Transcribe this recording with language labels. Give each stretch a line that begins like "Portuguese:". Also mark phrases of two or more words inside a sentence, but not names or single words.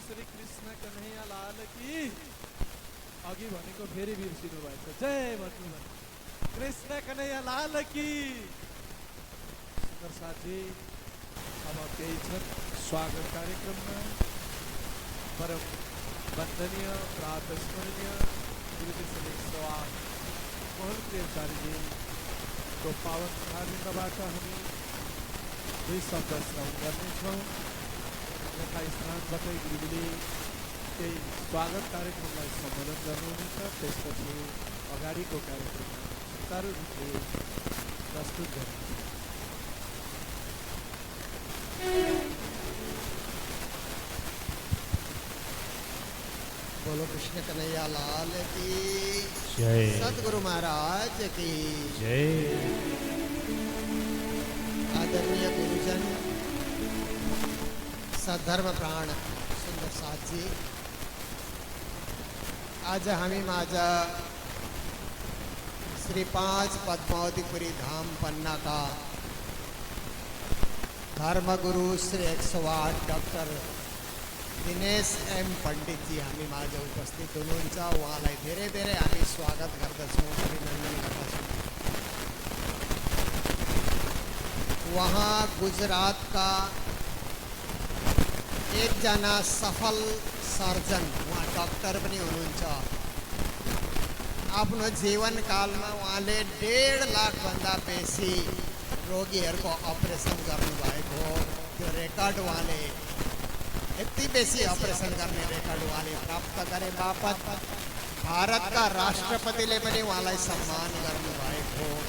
Hindi: कृष्ण कन्हैया लाल की
Nepali: अघि भनेको फेरि बिर्सिनु भएछ जय भन्नु
Hindi: कृष्ण कन्हैया लाल की
Nepali: सुन्दर साथी अब केही छन् स्वागत कार्यक्रममा परम वन्दनीय प्रात स्मरणीय गुरुजी श्री 108 मोहन प्रियचार्यजीको पावन मुखारविन्दबाट हामी दुई शब्द श्रवण गर्नेछौँ। यथास्थानबाटै गुरुजीले केही स्वागत कार्यक्रमलाई सम्बोधन गर्नुहुनेछ। त्यसपछि अगाडिको कार्यक्रममा सुचारू रूपले प्रस्तुत गर्नुहुन्छ।
Hindi: बोलो कृष्ण कन्हैया लाल की जय। सतगुरु महाराज की जय।
Nepali: आदरणीय गुरुजन, सद्धर्म प्राण सुंदर साथ जी, आज हामी माझ श्री 5 पद्मावतीपुरी धाम पन्ना का धर्मगुरु श्री 108 डॉक्टर दिनेश एम पंडित जी हामी माझ उपस्थित हुनुहुन्छ। उहाँलाई धेरै धेरै हामी स्वागत गर्दछौँ, अभिनन्दन गर्दछौँ। वहाँ गुजरात का एकजना सफल सर्जन, वहाँ डॉक्टर पनि हुनुहुन्छ। आफ्नो जीवनकालमा उहाँले 1.5 लाखभन्दा बेसी रोगीहरूको अपरेसन गर्नुभएको हो। त्यो रेकर्ड उहाँले यति बेसी अपरेसन गर्ने रेकर्ड उहाँले प्राप्त गरे बापत भारतका राष्ट्रपतिले पनि उहाँलाई सम्मान गर्नुभएको हो।